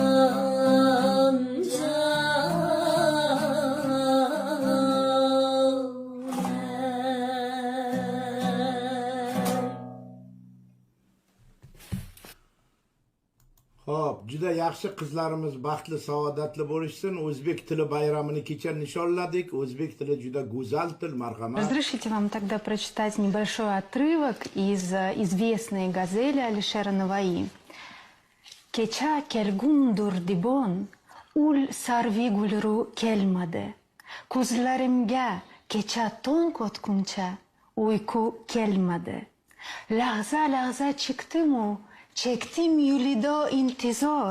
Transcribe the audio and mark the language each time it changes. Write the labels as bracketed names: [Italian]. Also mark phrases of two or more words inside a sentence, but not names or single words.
[Uzbek] Xo'p, juda yaxshi, qizlarimiz baxtli, saodatli bo'lishsin. O'zbek tili bayramini kecha nishonladik. O'zbek tili juda go'zal til, marhamat. [Russian] Разрешите вам тогда прочитать небольшой отрывок из известной газели Алишера Наваи. [Uzbek] Kecha kelgundur dibon, ul sarvigulru kelmadi. Ko'zlarimga kecha tong otguncha uyqu kelmadi. Lahza lahza chiqdimu, chekdim yulido intizor.